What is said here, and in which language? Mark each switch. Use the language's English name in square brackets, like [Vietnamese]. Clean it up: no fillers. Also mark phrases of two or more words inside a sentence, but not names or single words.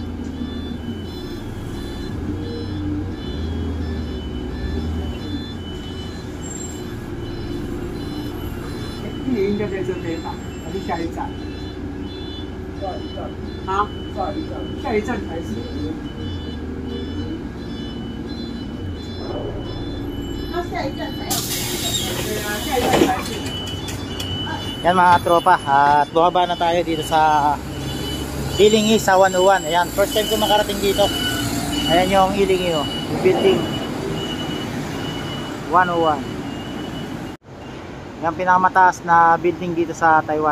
[Chinese] 你应该在这边吧？还是下一站？下一站。啊？下一站。下一站才是。那下一站才有。对啊，下一站才是。 [Filipino] Yan mga tropa, at bumaba na tayo dito sa Ilingi sa 101. Ayan, [English] first time [Filipino] ko makarating dito. Ayan yung Ilingi, oh, yung building 101. Yan pinakamataas na building dito sa Taiwan.